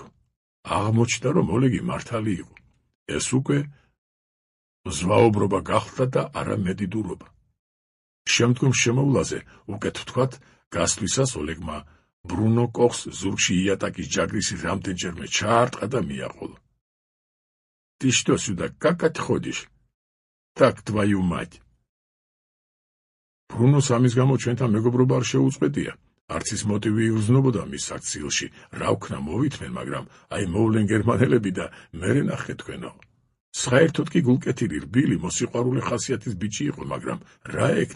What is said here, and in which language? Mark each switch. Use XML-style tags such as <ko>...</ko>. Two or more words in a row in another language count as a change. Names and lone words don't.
<ka>აღმოჩნდა, რომ ოლეგი მართალი იყო. ეს უკვე ზვაობრობა გახლდა და არა მედიდურობა. შემდგომ შემოვლაზე, უკეთ ვთქვათ, გასვლისას ოლეგმა ბრუნო კოხს ზურგში იატაკის ჯაგრისი რამდენჯერმე ჩაარტყა და მიაყოლა.</ka> <ru>Ты что сюда, как отходишь? Так, твою мать.</ru> <ka>ბრუნოს ამის გამო ჩვენთან მეგობრობა არ შეუწყვეტია. არც ის მოტივი იგრძნობოდა მის აქციელში, რა ვქნა მოვითმენ, მაგრამ აი მოვლენ გერმანელები და მერე ნახე თქვენო. საერთოდ კი გულკეთილი, რბილი, მოსიყვარულე ხასიათის ბიჭი იყო, მაგრამ რა ეკნა?</ka>